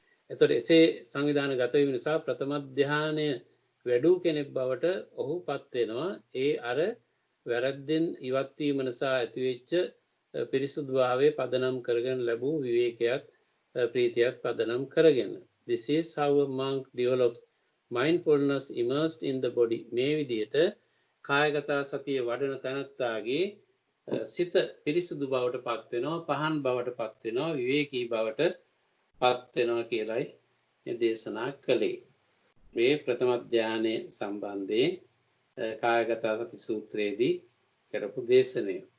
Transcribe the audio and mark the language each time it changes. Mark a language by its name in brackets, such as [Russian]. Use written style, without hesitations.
[Sinhala] එතකොට එසේ සංවිධානගත වීම නිසා ප්‍රථම ධානය වැඩූ කෙනෙක් බවට ඔහු පත් වෙනවා. ඒ අර වැරද්දෙන් ඉවත් වීම නිසා ඇතිවෙච්ච පිරිසුදු භාවයේ පදනම් කරගෙන ලැබූ විවේකයක් ප්‍රීතියක් පදනම් කරගෙන. [English] This is how a monk develops mindfulness immersed in the body. [Sinhala] මේ විදිහට කායගත සතිය වඩන තැනත්තාගේ සිත පිරිසුදු බවට පත් වෙනවා, පහන් බවට පත් වෙනවා, විවේකී බවට පත් වෙනවා කියලයි දේශනා කළේ. මේ ප්‍රථම ධානයේ සම්බන්ධයෙන් කායගත සති සූත්‍රයේදී කරපු දේශනය.